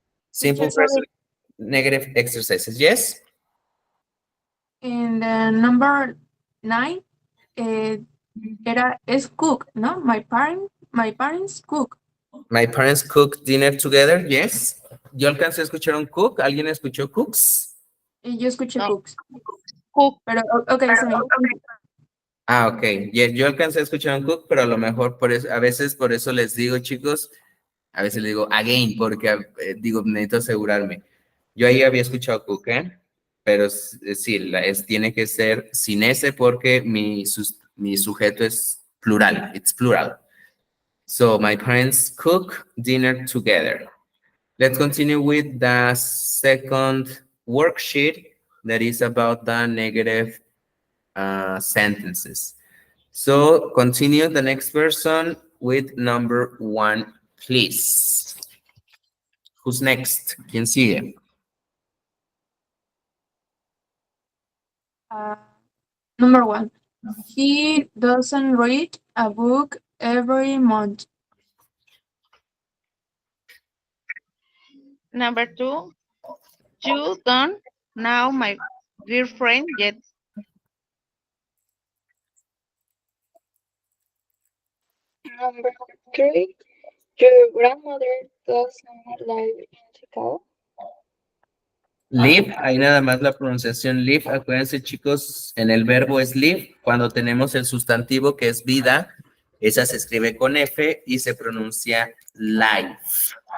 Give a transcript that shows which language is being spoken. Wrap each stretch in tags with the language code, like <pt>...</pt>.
<en>Simple Teacher, sorry. present negative exercises. Yes? And number 9.</en> <es>Es cook, ¿no?</es> <en>My parents cook. My parents cook dinner together. Yes.</en> <es>Yo alcancé a escuchar un cook. ¿Alguien escuchó cooks? Y yo escuché No.</es> <en>cooks. Cook.</en> <es>Pero, ok, está bien. Ah, ok. Yes, yo alcancé a escuchar un cook, pero a lo mejor por eso, a veces por eso les digo, chicos, a veces les digo again, porque digo, necesito asegurarme. Yo ahí había escuchado cook, ¿eh? Pero sí, tiene que ser sin ese porque mi sujeto es plural,</es> <en>it's plural. So, my parents cook dinner together. Let's continue with the second worksheet that is about the negative sentences. So, continue the next person with number 1, please. Who's next?</en> <es>¿Quién sigue?</es> <en>Number 1. He doesn't read a book every month. Number 2. You don't know my girlfriend yet. Number 3. Your grandmother doesn't live in Chicago.</en> <es>Live, ahí nada más la pronunciación live. Acuérdense, chicos, en el verbo es live. Cuando tenemos el sustantivo que es vida, esa se escribe con F y se pronuncia life.</es>